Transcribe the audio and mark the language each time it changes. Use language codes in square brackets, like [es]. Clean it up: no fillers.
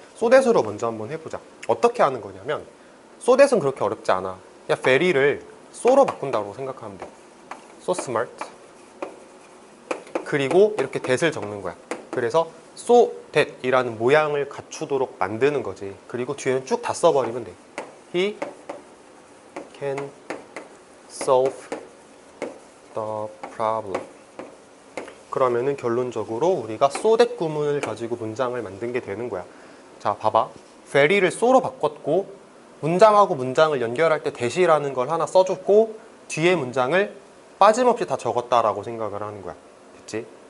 [ko] so that으로 먼저 한번 해보자. 어떻게 하는 거냐면 so that은 그렇게 어렵지 않아. 그냥 very를 so로 바꾼다고 생각하면 돼. [en] so smart. [ko] 그리고 이렇게 that을 적는 거야. 그래서 so that 이라는 모양을 갖추도록 만드는 거지. 그리고 뒤에는 쭉 다 써버리면 돼. [en] He can solve the problem. [ko] 그러면은 결론적으로 우리가 so that 구문을 가지고 문장을 만든 게 되는 거야. 자, 봐봐. very를 so로 바꿨고 문장하고 문장을 연결할 때 that이라는 걸 하나 써줬고 뒤에 문장을 빠짐없이 다 적었다라고 생각을 하는 거야. 됐지?